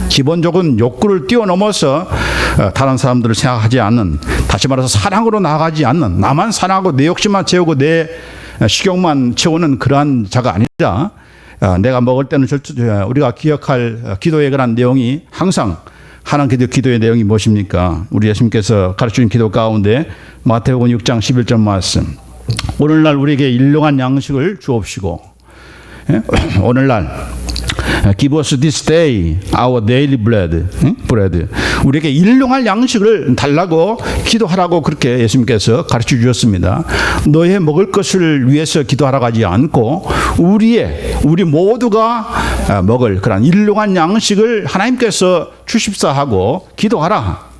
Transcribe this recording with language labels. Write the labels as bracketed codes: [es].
[ko] 기본적인 욕구를 뛰어넘어서 다른 사람들을 생각하지 않는, 다시 말해서 사랑으로 나아가지 않는, 나만 사랑하고 내 욕심만 채우고 내 식욕만 채우는 그러한 자가 아니라 내가 먹을 때는 우리가 기억할 기도의 그런 내용이 항상 하는 기도의 내용이 무엇입니까? 우리 예수님께서 가르치는 기도 가운데 마태복음 6장 11절 말씀. 오늘날 우리에게 일용한 양식을 주옵시고, 오늘날 [en] give us this day our daily bread. [ko] 우리에게 일용할 양식을 달라고 기도하라고 그렇게 예수님께서 가르쳐 주셨습니다. 너의 먹을 것을 위해서 기도하라고 하지 않고 우리 모두가 먹을 그런 일용한 양식을 하나님께서 주십사 하고 기도하라.